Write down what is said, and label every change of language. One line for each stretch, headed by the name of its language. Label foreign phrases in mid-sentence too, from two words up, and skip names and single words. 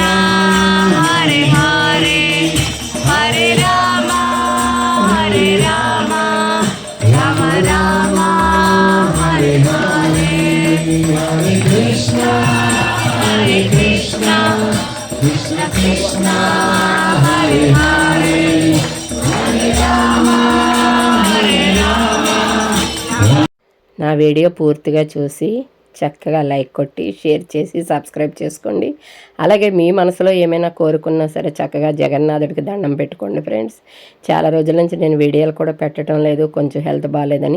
Sanskrit: हरे हरे हरे राम राम राम हरे हरे हरे कृष्ण कृष्ण कृष्ण हरे हरे हरे राम
Telugu: నా వీడియో పూర్తిగా చూసి చక్కగా లైక్ కొట్టి షేర్ చేసి సబ్స్క్రైబ్ చేసుకోండి. అలాగే మీ మనసులో ఏమైనా కోరుకున్నా సరే చక్కగా జగన్నాథుడికి దండం పెట్టుకోండి ఫ్రెండ్స్. చాలా రోజుల నుంచి నేను వీడియోలు కూడా పెట్టడం లేదు, కొంచెం హెల్త్ బాగాలేదని.